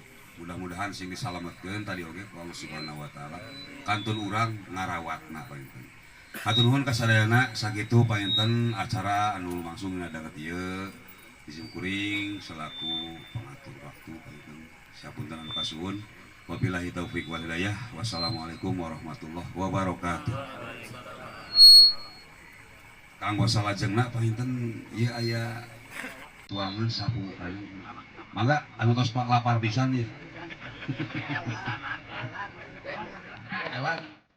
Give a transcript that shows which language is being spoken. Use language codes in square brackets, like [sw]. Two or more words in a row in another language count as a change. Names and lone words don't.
[su] Mudah-mudahan sing disalametkeun tadi oge ku Allah [ar] سبحانه وتعالى [su] kantun urang ngarawatna palinten. Hatur nuhun ka sadayana sakitu painten acara anu langsung ngadaget ieu izin kuring [id] selaku pengatur waktu [su] painten sapunten anu kasuhun. [ar] وبالله التوفيق والهداية. والسلام عليكم ورحمة الله وبركاته. [su] Kanggo salajengna painten ieu aya tuangan sapu kayu. Mangga anu tos lapar pisan ieu. Lewat